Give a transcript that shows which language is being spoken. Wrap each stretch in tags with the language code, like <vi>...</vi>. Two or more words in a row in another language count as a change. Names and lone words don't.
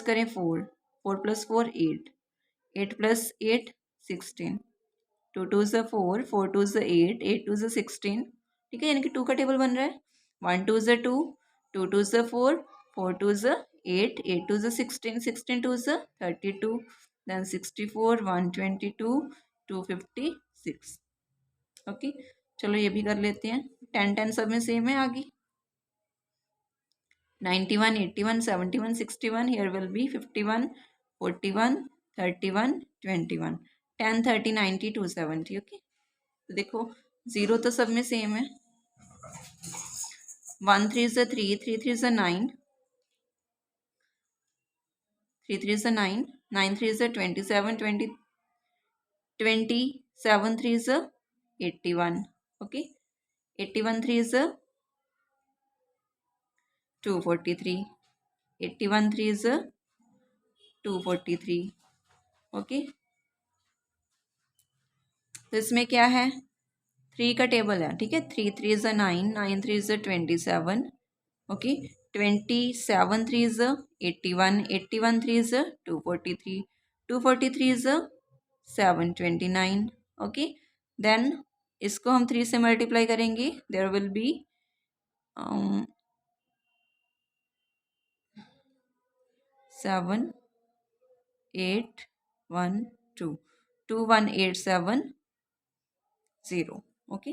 <hi>करें 4 4 प्लस 4 8 8 प्लस 8 16, 2 2 ज़ 4 4 2 ज़ 8 8 2 ज़ 16, ठीक है, यानी कि 2 का टेबल बन रहा है, 1 2 ज़ 2 2 2 ज़ 4 4 2 ज़ 8 8 2 ज़ 16 16 2 ज़ 32, देन 64 122 256, ओके। चलो ये भी कर लेते हैं, 10 10 सब में सेम है आगे, 91 81 71 61,</hi> <en>here will be 51 41 31 21, 10 30 90 270, ओके।</en> <hi>तो देखो जीरो तो सब में सेम है, 1 3 ज़ 3 3 3 ज़ 9 3 3 ज़ 9 9 3 ज़ 27 20 27 3 ज़ 81, ओके, 81 3 ज़ 243 81 3 ज़ 243, ओके। तो इसमें क्या है, 3 का टेबल है, ठीक है, 3 3 ज़ 9 9 3 ज़ 27, ओके, 27 3 ज़ 81 81 3 ज़ 243 243 ज़ 729, ओके। देन इसको हम 3 से मल्टीप्लाई करेंगे,</hi> <en>there will be</en> <hi>7 8 1 2 2 1 8 7 0, ओके।</hi>